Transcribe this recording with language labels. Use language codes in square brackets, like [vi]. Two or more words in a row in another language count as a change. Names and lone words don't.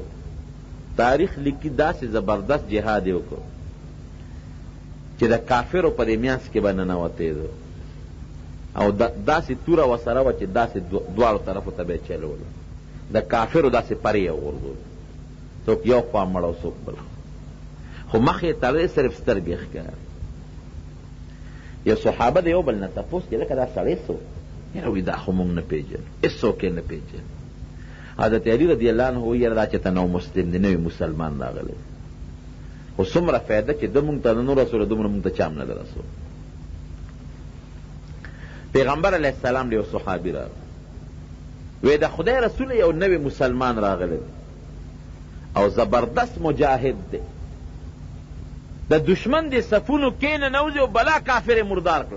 [ps] تاریخ لیکي داسې زبردست جهاد یې وکړو چې د کافرو په دې میانس کې به ننوتېدو، او داسې توره ورسره وه چې داسې دواړو طرفو ته به یې چلولو، د کافرو داسې پرې یې وغورځولو، څوک یو خوا مړ او څوک بل، خو مخ یې تړلی، صرف سترګې ښکاري. یو صحابه د یو بل نه تپوس کې، لکه دا سړی څوک؟ یاره وایي دا خو موږ نه پېژنو، هېڅوک یې نه پېژني. حضرت علی [ar] رضی اللہ عنہ [ps] وایي یاره دا چې ته نو مسلم دی، نوی مسلمان راغلی، خو څومره فایده چې ده مونږ ته نه رسوله، دومره مونږ ته چا هم نه ده رسول. پیغمبر [ar] علیه السلام [ps] له یو صحابي راغی، وی د خدای رسول یو نوی مسلمان راغلی او زبردست مجاهد دی، د دشمن دی صفونو کې نه نوځي او بلا کافر مردار کړ.